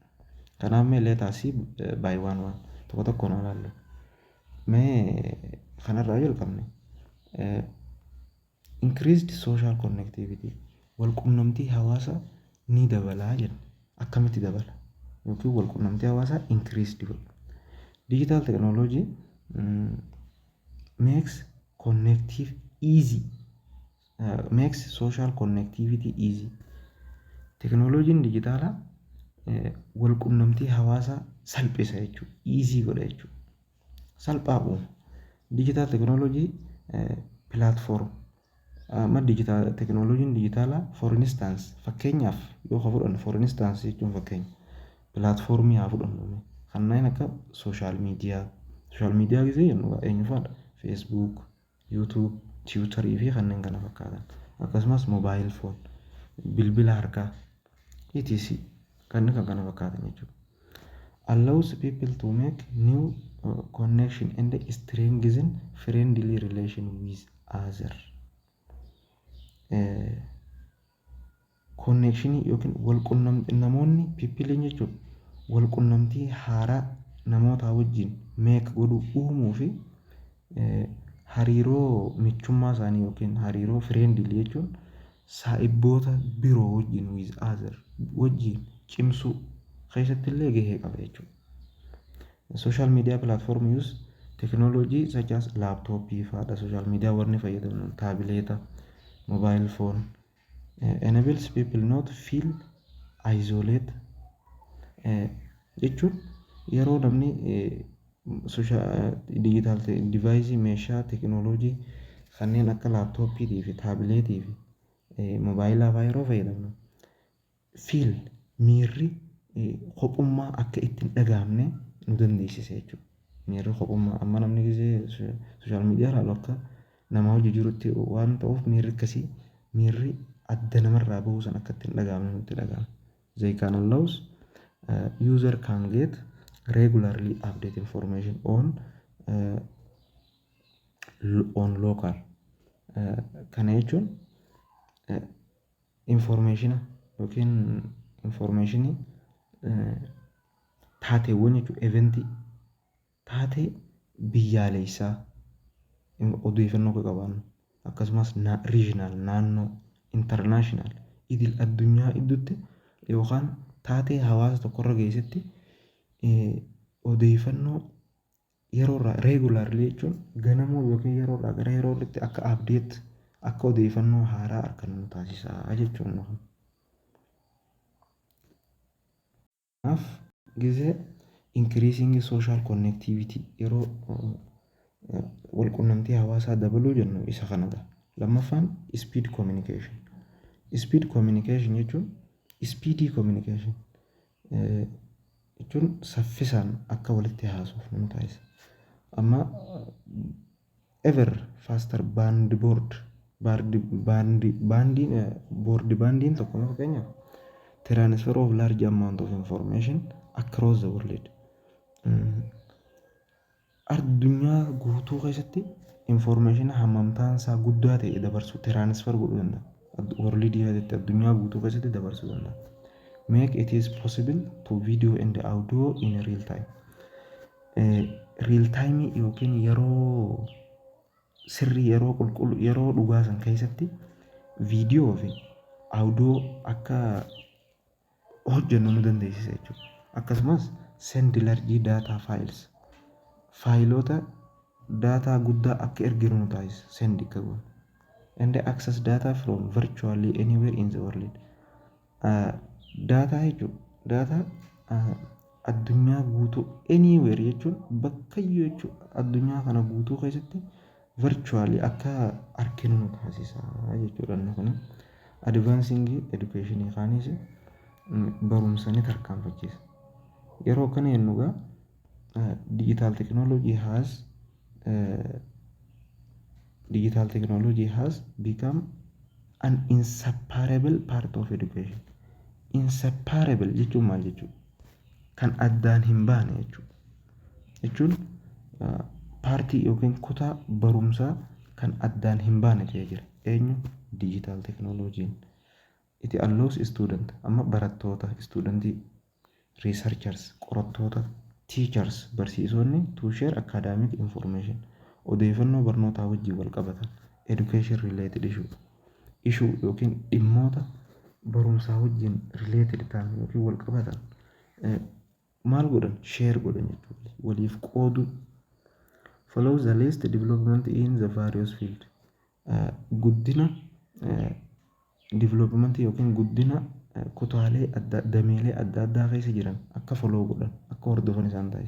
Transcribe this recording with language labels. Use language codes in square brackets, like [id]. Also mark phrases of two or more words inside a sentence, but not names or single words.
[om] Kanaaf mee leetaasii baay'ee waan tokko tokkoon ilaallu. Mee kanarraa jalqabne [en] increased social connectivity [om] walqunnamtii hawaasaa ni dabalaa jenna. Akkamitti dabala? Yookiin walqunnamtii hawaasaa increased godha. [en] Digital technology makes connective easy. Makes social connectivity easy. [om] Teknooloojiin dijitaalaa walqunnamtii hawaasaa salphisa jechuudha. Easy godha jechuudha. Salphaa uuma. [en] Digital technology platform [om] teknooloojiin dijitaalaa [en] for instance [om] fakkeenyaaf yoo fudhannu [en] for instance [om] jechuun fakkeenya pilaatfoormii haa fudhannu kanneen akka [en] sooshaal miidiyaa [om] gisee jennu eenyu faadha feesbuuk, yuutuub, tiwutarii fi kanneen kana fakkaatan akkasumas [en] moobaayil foon [om] bilbila harkaa etc kanneen kana fakkaatan jechuudha. [en] Allows people to make new connection and strengthen friendly relation with other. [om] Connection yookiin walqunnamtii namoonni people jechuudha walqunnamtii haaraa namoota wajjin make godhu uumuu fi hariiroo michummaa isaanii yookiin hariiroo friendly jechuun saahiboota biroo wajjin [en] with other [om] wajjin cimsuu keessatti illee gahee qaba jechuudha. [en] Social media platform use technology such as laptop faadha social media [om] warni fayyadamu taabileeta [en] mobile phone enables people not feel isolate [om] jechuun yeroo namni [en] digital device [om] meeshaa teknooloojii kanneen akka laaptooppii fi taabileetii fi mobaayilaa fa'aa yeroo fayyadamnu feel miirri kophummaa akka ittiin dhagahamne nu dandeessisa jechuudha. Miirri kophummaa amma namni gisee [en] sooshaal miidiyaa [om] ilaalu akka nama hojii jirutti waan ta'uuf miirri akkasii miirri adda namarraa bahuu san akka ittiin dhagahamne nutti dhagahama. [en] They can allows user can get regularly update information on local [om] kana jechuun [en] information yookiin information [om] taateewwan jechuun eventii taatee biyyaalessaa odeeffannoo akka qabaannu akkasumas regional naannoo international idil addunyaa idduutti yookaan taatee hawaasa tokkorra geessetti odeeffannoo yeroorraa regularly jechuun ganamoo yookiin yeroorraa gara yerootti akka update akka odeeffannoo haaraa argannu taasisaa jechuun kanaaf gisee [en] increasing social connectivity [om] yeroo walqunnamtii hawaasaa dabaluu jennu isa kanadha. [en] Lammaffaan speed communication. Speed communication [om] jechuun [en] speedy communication [om] jechuun saffisaan akka walitti haasofnu nu taasisa. Amma [en] ever faster [om] baandiin tokko fakkeenyaaf [en] transfer of large amount of information across the world [om] addunyaa guutuu keessatti information hammamtaan isaa guddaa ta'e dabarsuu transfer godhuu danda'a. World keessatti addunyaa guutuu keessatti dabarsuu danda'a. [en] Make it is possible to video and audio in real time. Real time [om] yookiin yeroo sirrii yeroo qulqullu yeroo dhugaa san keessatti viidiyoo fi audio akka hojjennu nu dandeessisa jechuudha. [en] Akkasumas send large data files [om] faayilota daataa guddaa akka erginu nu taasisa [en] send [om] akka goonu [en] and access data from virtually anywhere in the world. [om] Daataa jechuun daataa addunyaa guutuu anywhere jechuun bakkayyuu jechuudha addunyaa kana guutuu keessatti virtually akka arginu nu taasisa jechuudha. Kun [en] advancing education [om] kaanis barumsa ni tarkaanfachiisa. Yeroo kana yennugaa [en] digital technology has become an inseparable part of education. [om] Inseparable jechuun maal jechuudha? Kan addaan hin baane jechuudha. Jechuun paartii yookiin kutaa barumsaa kan addaan hin baane ta'ee jira. Eenyu? [en] Digital technology. it allows student [om] amma barattoota studentii [en] researchers qorattoota teachers barsiisonni to share academic information odeeffannoo [om] barnootaa wajjin wal qabatan [en] education related issue [om] yookiin dhimmoota barumsaa wajjin related ta'an yookiin wal qabatan maal godhan share godhan jechuudha waliif qoodu [en] follows the latest development in the various field [om] guddina development yookiin guddina kutaalee dameelee adda addaa keessa jiran akka follow godhan akka hordofan isaan taasisa.